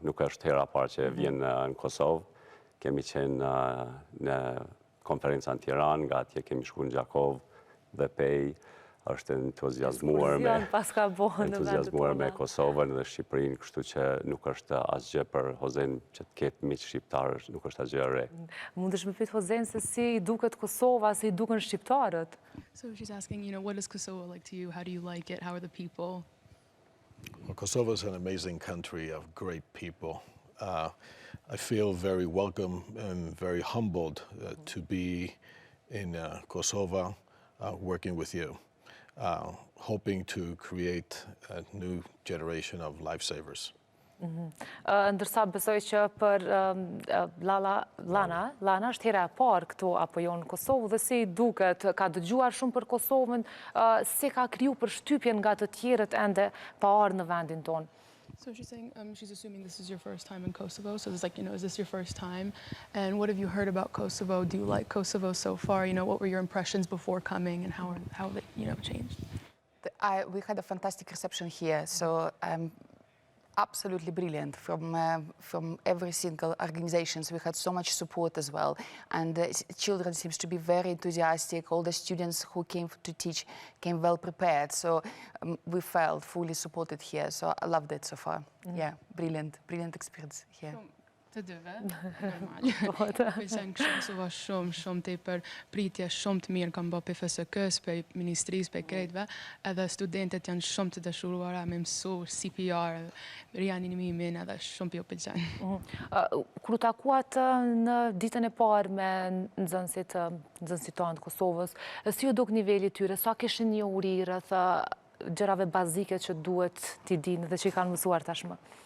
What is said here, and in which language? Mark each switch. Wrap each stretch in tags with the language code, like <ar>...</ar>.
<sq>Nuk është hera parë që vjen në Kosovë. Kemi qenë në konferenca në Tiranë, nga atje kemi shku në Gjakov dhe Pej. Është entuziazmuar me Kosovën dhe Shqipërinë, kështu që nuk është asgjë për Hoxhen që të ketë miq shqiptar, nuk është asgjë e re. Mundesh me pyet Hoxhen se si i duket Kosova, si i duken shqiptarët?</sq> <en>So she's asking, what is Kosovo like to you? How do you like it? How are the people? Well, Kosovo is an amazing country of great people. I feel very welcome and very humbled to be in Kosovo working with you. Hoping to create a new generation of lifesavers.</en> <sq>Ndërsa besoj që për Lana është hera e parë këtu apo jo në Kosovë dhe si duket, ka dëgjuar shumë për Kosovën, si ka kriju përshtypjen nga të tjerët ende pa ardhur në vendin tonë.</sq> <en>So she's saying, she's assuming this is your first time in Kosovo. So it's like, is this your first time? And what have you heard about Kosovo? Do you like Kosovo so far? What were your impressions before coming and how they, changed? We had a fantastic reception here. So absolutely brilliant from every single organizations. We had so much support as well. And children seems to be very enthusiastic. All the students who came to teach came well prepared. So we felt fully supported here. So I loved it so far. Yeah, brilliant experience here.</en> <sq>Të dyve, normal. Pëlqen Kosova shumë tepër pritje shumë të mirë kam bë për FSK-s, për Ministrisë, për krejtve, edhe studentët janë shumë të dashuruara me mësu CPR, rianimimin, edhe shumë pjo pëlqen. Kur u takuat në ditën e parë me nxënësit tanë të Kosovës, si ju duk niveli tyre, sa kishin njohuri rreth gjërave bazike që duhet t'i dinë dhe që i kanë mësuar tashmë?</sq>